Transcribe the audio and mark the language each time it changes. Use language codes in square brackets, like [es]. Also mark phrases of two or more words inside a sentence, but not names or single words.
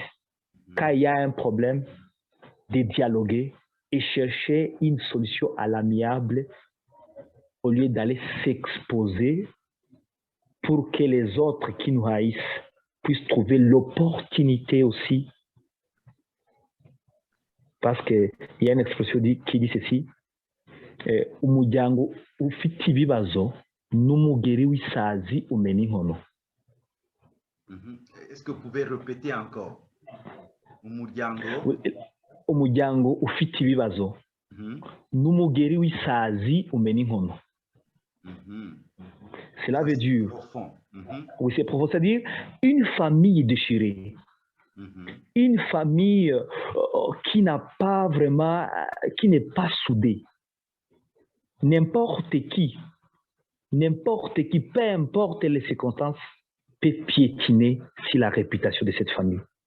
[fr] Quand il y a un problème, de dialoguer et chercher une solution à l'amiable au lieu d'aller s'exposer pour que les autres qui nous haïssent puissent trouver l'opportunité aussi. Parce qu'il y a une expression qui dit ceci, [rw] umuryango ufite ibibazo n'umugeri w'isazi umena inkono. [fr] Est-ce que vous pouvez répéter encore? [rw] Umuryango ufite ibibazo n'umugeri w'isazi umena inkono. [fr] Cela veut dire, oui, c'est profond, c'est-à-dire une famille déchirée, une famille qui n'a pas vraiment, qui n'est pas soudée. N'importe qui, peu importe les circonstances, peut piétiner sur la réputation de cette famille.